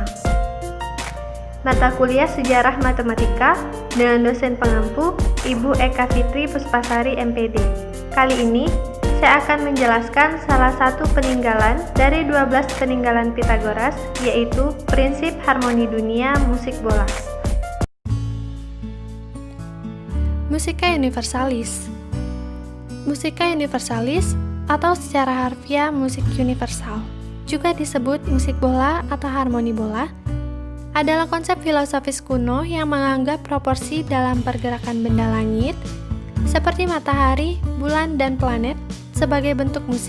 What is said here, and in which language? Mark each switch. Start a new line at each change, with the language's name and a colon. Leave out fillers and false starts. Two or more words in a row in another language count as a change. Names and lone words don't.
Indonesian: Mata kuliah Sejarah Matematika dengan dosen pengampu Ibu Eka Fitri Puspasari MPD. Kali ini saya akan menjelaskan salah satu peninggalan dari 12 peninggalan Pythagoras, yaitu prinsip harmoni dunia musik bola.
Latin: Musica universalis. Musica universalis
Indonesian: atau secara harfiah musik universal, juga disebut musik bola atau harmoni bola, adalah konsep filosofis kuno yang menganggap proporsi dalam pergerakan benda langit seperti matahari, bulan, dan planet sebagai bentuk musik.